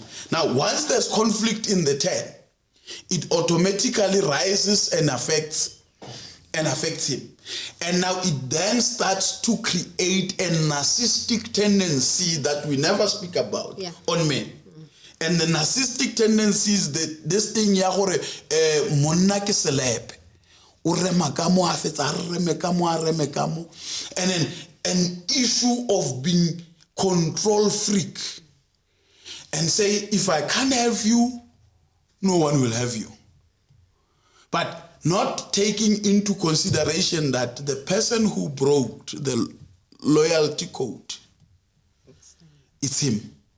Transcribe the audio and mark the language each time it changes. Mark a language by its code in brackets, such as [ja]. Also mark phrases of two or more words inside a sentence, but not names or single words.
[en] Now, once there's conflict in the 10, it automatically rises and affects him. And now it then starts to create a narcissistic tendency that we never speak about on men. And the narcissistic tendency is this thing [tn] ya gore monna ke selepe o rema ka mo a fetsa a reme ka mo [en] and then an issue of being control freak and say, if I can't have you, no one will have you. But not taking into consideration that the person who broke the loyalty code, it's him.